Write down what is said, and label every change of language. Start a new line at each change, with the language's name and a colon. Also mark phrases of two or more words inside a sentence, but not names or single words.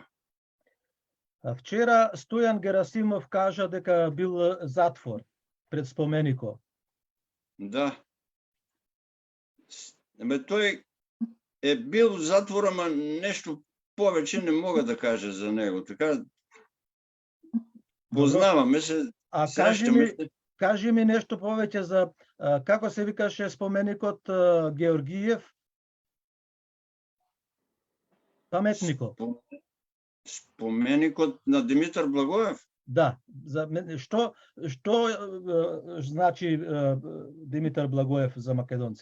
Macedonian: Вчера Стојан Герасимов кажа дека бил затвор пред споменико. Да.
Bulgarian: Той е бил в затвор, ама нещо повече не мога да кажа за него. Така, познаваме се, срещаме се.
Macedonian: Кажи ми нещо повеќе за како се викаше споменикот Георгиев? Паметникот. Споменикот на Димитар Благоев? Да. Што значи Димитар Благоев за македонците?